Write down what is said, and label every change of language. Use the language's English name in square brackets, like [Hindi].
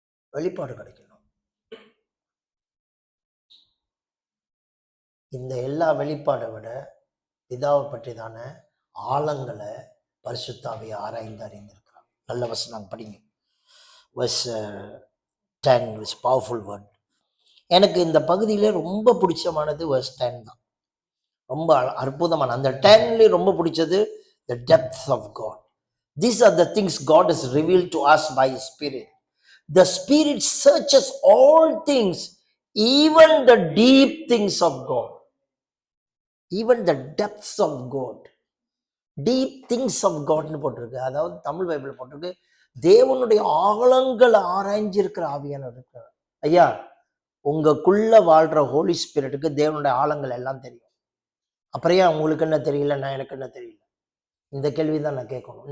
[Tamil] வெளிப்பாடு கிடைக்கணும். இந்த எல்லா வெளிப்பாடை விட பிதாவை பற்றி தான ஆழங்களை பரிசுத்தாவை ஆராய்ந்து அறிந்திருக்கிறார். நல்ல வசனம் படிங்க. [English] verse 10 was powerful word. [Tamil] எனக்கு இந்த பகுதியிலே ரொம்ப பிடிச்சமானது verse 10 தான். ரொம்ப அற்புதமான அந்த 10ல ரொம்ப பிடிச்சது [English] the depth of God. These are the things God has revealed to us by His Spirit. The Spirit searches all things, even the deep things of God, even the depths of God. [Tamil] Deep things of காட்னு போட்டிருக்கு. அதாவது Tamil Bible போட்டிருக்கு, தேவனுடைய ஆழங்களை ஆராய்ஞ்சிருக்கிற ஆவியானவர் இருக்கிறார். ஐயா, உங்களுக்குள்ள வாழ்ற ஹோலி ஸ்பிரிட்டுக்கு தேவனுடைய ஆழங்கள் எல்லாம் தெரியும். அப்புறம் ஏன் உங்களுக்கு என்ன தெரியல, நான் எனக்கு என்ன தெரியல? இந்த கேள்வி தான் நான் கேட்கணும்.